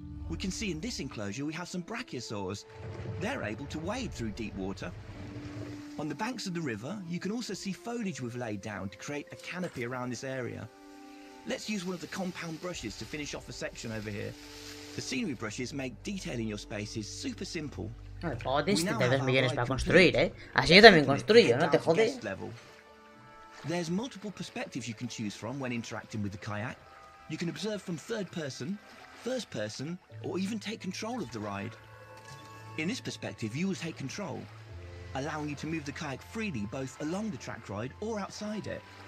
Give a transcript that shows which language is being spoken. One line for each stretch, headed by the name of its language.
English: We can see in this enclosure we have some brachiosaurs. They're able to wade through deep water. On the banks of the river, you can also see foliage we've laid down to create a canopy around this area. Let's use one of the compound brushes to finish off a section over here. The scenery brushes make detailing your spaces super simple.
Spanish: No, el juego tienes 72 millones para construir, ¿eh? Así yo también construyo, ¿no? Te jode.
English: There's multiple perspectives you can choose from when interacting with the kayak. You can observe from third person, first person, or even take control of the ride. In this perspective, you will take control, allowing you to move the kayak freely both along the track ride or outside it.